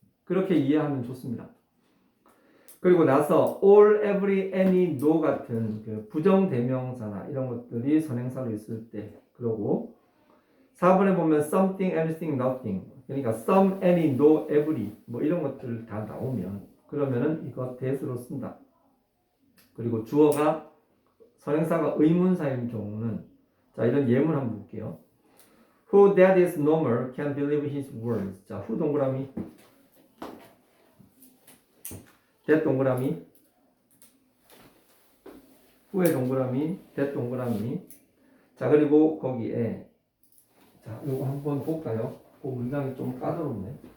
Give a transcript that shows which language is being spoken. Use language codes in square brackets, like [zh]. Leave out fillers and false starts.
[ko] 그렇게 이해하면 좋습니다. 그리고 나서 all, every, any, no 같은 그 부정대명사나 이런 것들이 선행사로 있을 때 그러고 4번에 보면 something, anything, nothing 그러니까 some, any, no, every 뭐 이런 것들 다 나오면 그러면은 이거 that으로 쓴다. 그리고 주어가 선행사가 의문사인 경우는 자 이런 예문 한번 볼게요. [en] Who that is normal can believe his words. [ko] 자 who 동그라미 that 동그라미 후에 동그라미 that 동그라미 자 그리고 거기에 자 이거 한번 볼까요? 그 문장이 좀 까다롭네.